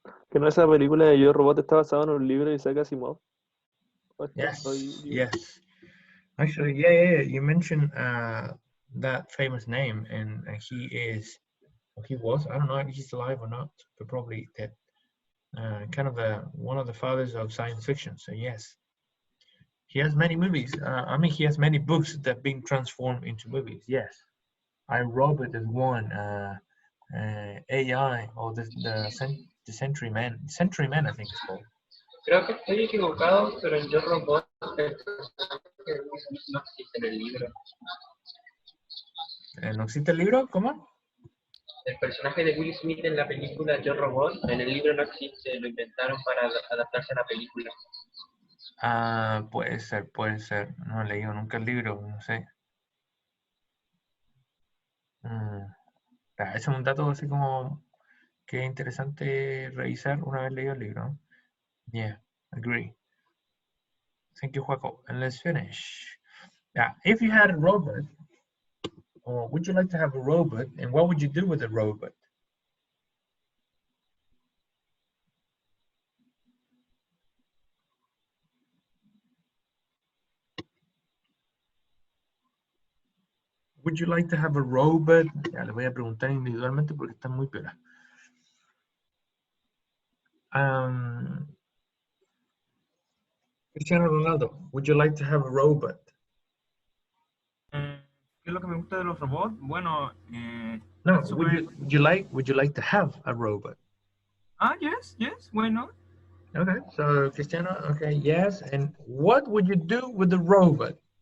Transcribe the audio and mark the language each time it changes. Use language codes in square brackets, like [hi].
[es] que no esa película de Yo Robot está basada en un libro de Isaac Asimov. [en] Yes. Actually, yeah. You mentioned that famous name, and he was. I don't know if he's alive or not, but probably dead. Kind of one of the fathers of science fiction. So yes, he has many movies. He has many books that have been transformed into movies. Yes, iRobot is one. AI or the Century Man, I think it's called. [es] Creo que estoy equivocado, pero en Yo Robot el personaje no existe en el libro. ¿No existe el libro? ¿Cómo? El personaje de Will Smith en la película Yo Robot, en el libro no existe, lo inventaron para adaptarse a la película. Ah, puede ser. No he leído nunca el libro, no sé. Ese es un dato así como que es interesante revisar una vez leído el libro. [en] Yeah, agree. Thank you, Juaco. And let's finish. Yeah, if you had a robot, or would you like to have a robot, and what would you do with a robot? Would you like to have a robot? [es] Ya le voy a preguntar individualmente porque está muy piola. [en] Cristiano Ronaldo, would you like to have a robot? [es] ¿Qué es lo que me gusta de los robots? Bueno, [en] No, would you like to have a robot? Yes, why not? Okay, so Cristiano, okay, yes. And what would you do with the robot?